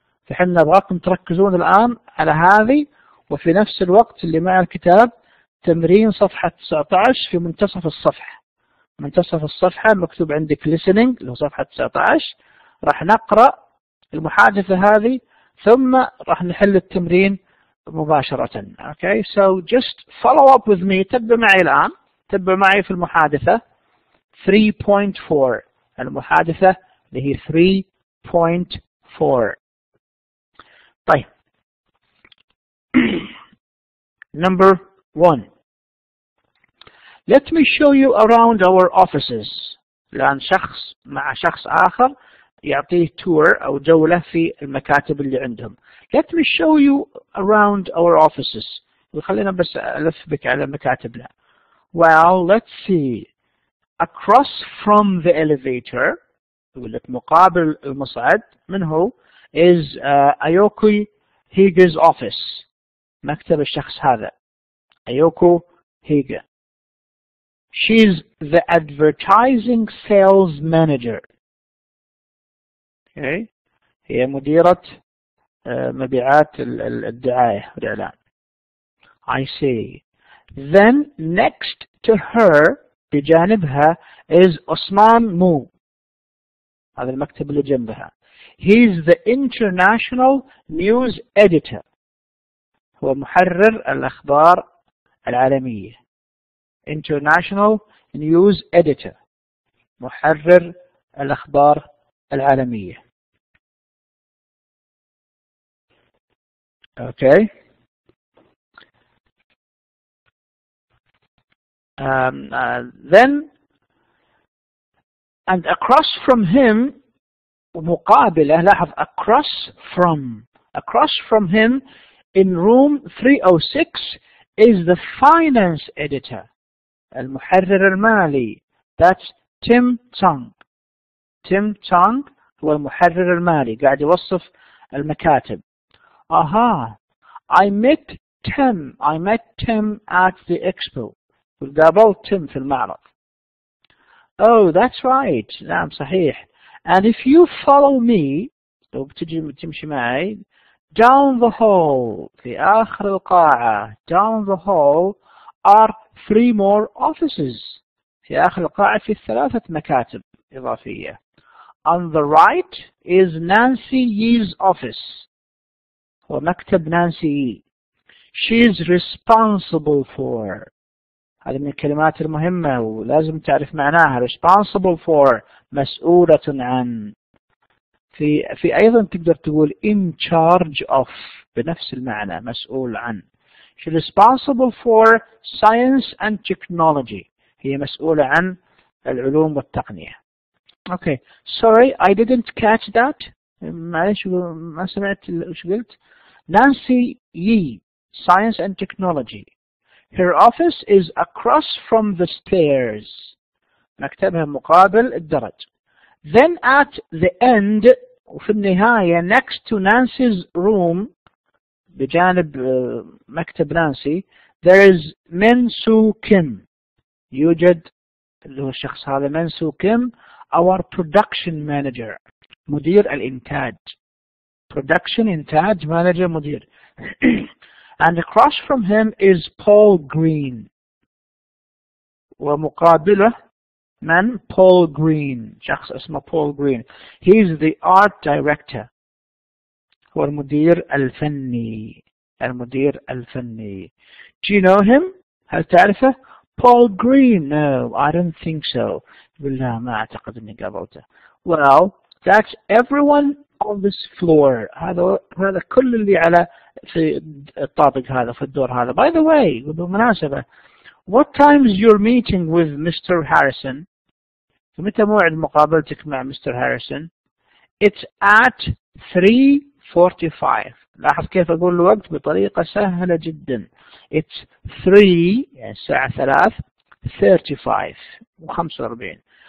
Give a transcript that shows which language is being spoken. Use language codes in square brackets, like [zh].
[ar] فحنا نبغاكم تركزون الآن على هذه، وفي نفس الوقت اللي مع الكتاب تمرين صفحة 19 في منتصف الصفحة. منتصف الصفحة مكتوب عندك listening اللي هو صفحة 19. راح نقرأ المحادثة هذه ثم راح نحل التمرين مباشرة. [en] Okay, so just follow up with me. [ar] تبع معي الآن، تبع معي في المحادثة 3.4. المحادثة اللي هي 3.4. طيب. [en] Number 1. Let me show you around our offices. [ar] الآن شخص مع شخص آخر يعطيه tour أو جولة في المكاتب اللي عندهم. [en] Let me show you around our offices. [ar] وخلينا بس ألف بك على مكاتبنا. [en] Well, let's see. Across from the elevator, [ar] يقول لك مقابل المصعد، من هو؟ [en] is Ayoko Higa's office. [ar] مكتب الشخص هذا Ayoko Higa. [en] She's the advertising sales manager. Okay. [ar] هي مديرة مبيعات الدعاية والإعلان. [en] I see. Then next to her [ar] بجانبها [en] is Osman Mu. [ar] هذا المكتب اللي جنبها. [en] He's the international news editor. [ar] هو محرر الأخبار العالمية. [en] International news editor. [ar] محرر الأخبار العالمية. [en] Okay. Then and across from him [ar] مقابله، لاحظ [en] across from him in room 306 is the finance editor. [ar] المحرر المالي. [en] That's Tim Tsang. [ar] Tim Tsang هو المحرر المالي، قاعد يوصف المكاتب. [en] Aha, I met Tim at the expo. [ar] قابلت تيم في المعرض. [en] Oh, that's right. [ar] نعم صحيح. [en] And if you follow me, [ar] لو بتجي تمشي معي, [en] down the hall [ar] في آخر القاعة, [en] down the hall are 3 more offices. [ar] في آخر القاعة في 3 مكاتب إضافية. [en] On the right is Nancy Yee's office. [ar] هو مكتب نانسي يي. [en] She's responsible for. [ar] هذه من الكلمات المهمة ولازم تعرف معناها. [en] responsible for [ar] مسؤولة عن. في أيضا تقدر تقول [en] in charge of [ar] بنفس المعنى، مسؤول عن. [en] She's responsible for science and technology. [ar] هي مسؤولة عن العلوم والتقنية. [en] Okay, sorry I didn't catch that. [ar] معلش ما سمعت وش قلت. [en] Nancy Yee, science and technology. Her office is across from the stairs. [ar] مكتبها مقابل الدرج. [en] Then at the end [ar] وفي النهاية [en] next to Nancy's room [ar] بجانب مكتب نانسي [en] there is Min-Soo Kim. [ar] يوجد اللي هو الشخص هذا Min-Soo Kim [en] our production manager. [ar] مدير الإنتاج. Production إنتاج manager مدير. [en] And across from him is Paul Green. [ar] ومقابله من Paul Green. شخص اسمه Paul Green. [en] He is the art director. [ar] هو المدير الفني. المدير الفني. [en] Do you know him? [ar] هل تعرفه؟ Paul Green. [en] No, I don't think so. [ar] بالله ما أعتقد إني قابلته. [en] Well, that's everyone on this floor. [ar] هذا كل اللي على في الطابق هذا في الدور هذا. [en] By the way, [ar] بالمناسبة, [en] what time is your meeting with Mr. Harrison? [ar] متى موعد مقابلتك مع Mr. [en] Harrison? It's at 3:45. [ar] لاحظ كيف أقول الوقت بطريقة سهلة جدا. [en] It's 3 [ar] يعني الساعة 3:35 و45.